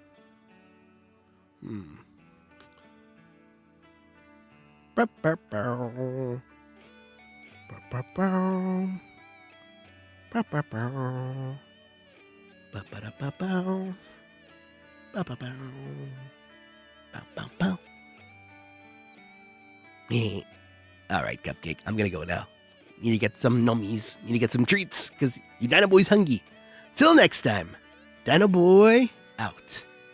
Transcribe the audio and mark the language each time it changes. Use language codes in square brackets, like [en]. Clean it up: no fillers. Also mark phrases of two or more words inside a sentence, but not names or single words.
[en] Ba ba ba. Ba ba ba. Ba ba ba. Ba ba da ba ba. Ba ba ba. Ba ba ba. All right, Cupcake, I'm gonna go now. Need to get some nummies. Need to get some treats, because your Dinoboy's hungry. Till next time, Dinoboi out.